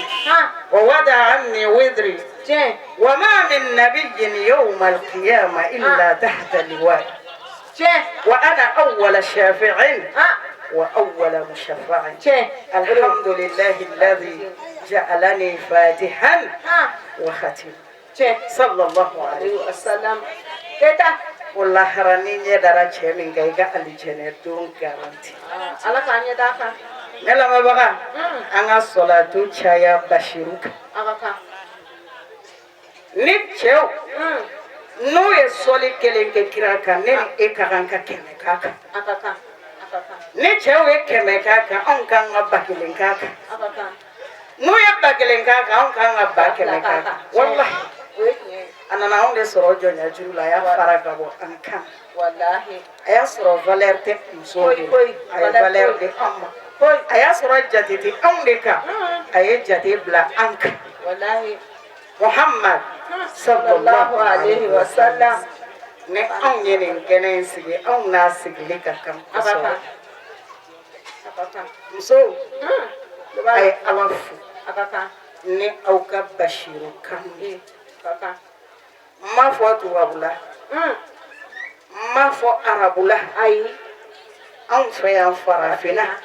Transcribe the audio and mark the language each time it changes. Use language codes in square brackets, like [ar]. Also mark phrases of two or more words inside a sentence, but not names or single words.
[ar] ووضع عني وذري وما من نبي يوم القيامة إلا تحت اللواء وأنا أول شافع وأول مشفع الحمد لله الذي جعلني فاتحا وختم صلى الله عليه وسلم [bm] والله راني ندارا شيمين كيكا الجنة دون [ar] garanti [bm] ala ka ɲɛ d'a kan ne lamɛnbaga an ka salatu caya Bashiru kan ni cɛw n'u ye sɔli kelen kɛ kira kan ne ni e ka kan ka 100 k'a kan ni cɛw ye 100 k'a kan anw kan ka 1000 k'a kan n'u ye 1000 k'a kan anw kan ka 100 k'a kan wallahi a nana anw de sɔrɔ jɔnya juru la a y'a fara ka bɔ an kan a y'a sɔrɔ valeur tɛ muso de a ye valeur de anw ma a y'a sɔrɔ jate tɛ anw de kan a ye jate bila an kan Muhammad [ar] صلى الله عليه وسلم [bm] ne anw ye nin kɛnɛ in sigi anw n'a sigili ka kan kosɛbɛ musow a ye Ala fo ni aw ka Bashiru kan ye n m'a fɔ tubabula n m'a fɔ arabula ayi anw fɛ yan farafinna